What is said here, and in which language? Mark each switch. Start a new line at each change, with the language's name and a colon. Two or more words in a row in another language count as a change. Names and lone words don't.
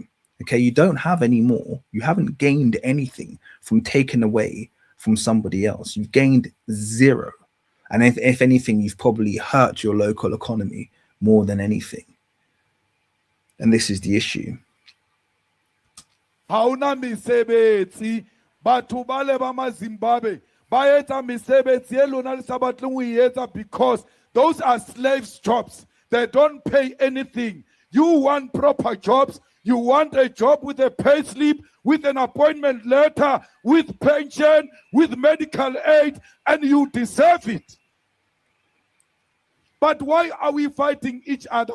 English: Okay, you don't have any more. You haven't gained anything from taking away from somebody else. You've gained zero. And if anything, you've probably hurt your local economy more than anything. And this is the issue.
Southern Sotho: Hauna misebetsi batho ba le ba ma Zimbabwe ba etsa mesebetsi e lona le sa batleng ho etsa
English: because those are slaves jobs. They don't pay anything. You want proper jobs. You want a job with a pay slip, with an appointment letter, with pension, with medical aid, and you deserve it. But why are we fighting each other?